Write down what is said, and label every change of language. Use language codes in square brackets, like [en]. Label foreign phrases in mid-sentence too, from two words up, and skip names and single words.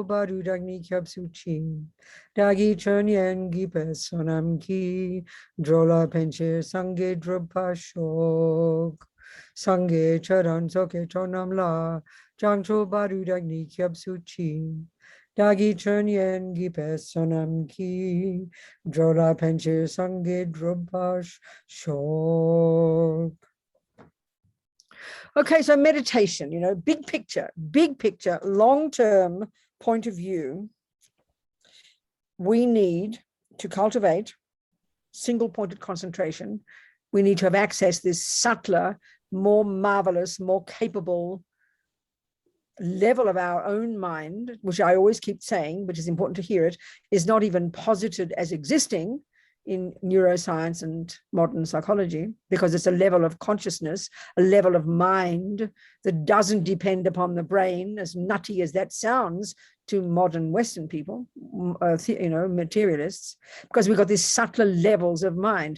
[bo] བར་དུ་བདག་ནི་སྐྱབས་སུ་མཆི། བདག་གིས་སྦྱིན་སོགས་བགྱིས་པའི་བསོད་ནམས་ཀྱིས། འགྲོ་ལ་ཕན་ཕྱིར་སངས་རྒྱས་འགྲུབ་པར་ཤོག། སངས་རྒྱས་ཆོས་དང་ཚོགས་ཀྱི་མཆོག་རྣམས་ལ། བྱང་ཆུབ་བར་དུ་བདག་ནི་སྐྱབས་སུ་མཆི། བདག་གིས་སྦྱིན་སོགས་བགྱིས་པའི་བསོད་ནམས་ཀྱིས། འགྲོ་ལ་ཕན་ཕྱིར་སངས་རྒྱས་འགྲུབ་པར་ཤོག. [en] Okay, so meditation, you know, big picture, long-term point of view. We need to cultivate single-pointed concentration. We need to have access to this subtler, more marvelous, more capable level of our own mind, which I always keep saying, which is important to hear it, is not even posited as existing in neuroscience and modern psychology, because it's a level of consciousness, a level of mind that doesn't depend upon the brain, as nutty as that sounds to modern Western people, you know, materialists, because we've got these subtler levels of mind.